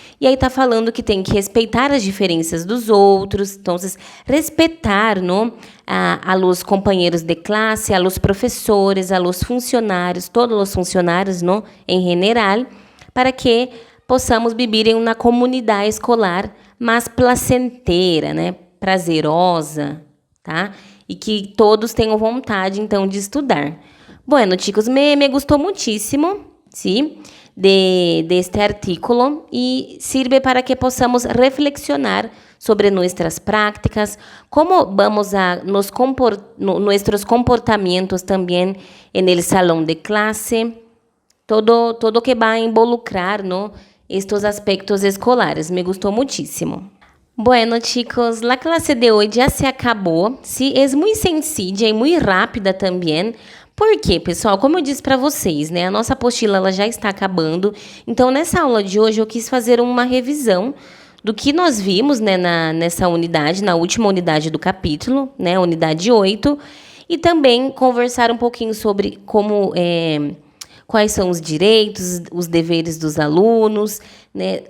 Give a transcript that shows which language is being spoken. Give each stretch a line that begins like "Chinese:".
Portuguese: E aí tá falando que tem que respeitar as diferenças dos outros, então, respeitar,
Spanish: ¿no?, a los
Portuguese: companheiros de classe, a los professores, a los funcionários, todos os funcionários, ¿no?,
Spanish: em general,
Portuguese: para que possamos viver em uma comunidade escolar mais placentera, né, prazerosa, tá? E que todos tenham vontade, então, de estudar.
Spanish: Bueno, chicos, me gustou muchísimo, ¿sí?, de este artículo y sirve para que podamos reflexionar
Portuguese: sobre nossas práticas, como vamos a nossos comportamentos também no salão de classe, todo que vai involucrar, ¿no?, estes aspectos escolares. Me gostou muitíssimo.
Spanish: Bueno, chicos, la clase de hoy ya se acabou.
Portuguese: Sí, é muito
Spanish: sencilla
Portuguese: e muito rápida também. Por quê, pessoal? Como eu disse para vocês, né? A nossa apostila ela já está acabando. Então, nessa aula de hoje, eu quis fazer uma revisão do que nós vimos, né, nessa unidade, na última unidade do capítulo, né, unidade 8, e também conversar um pouquinho sobre como quais são os direitos, os deveres dos alunos, né?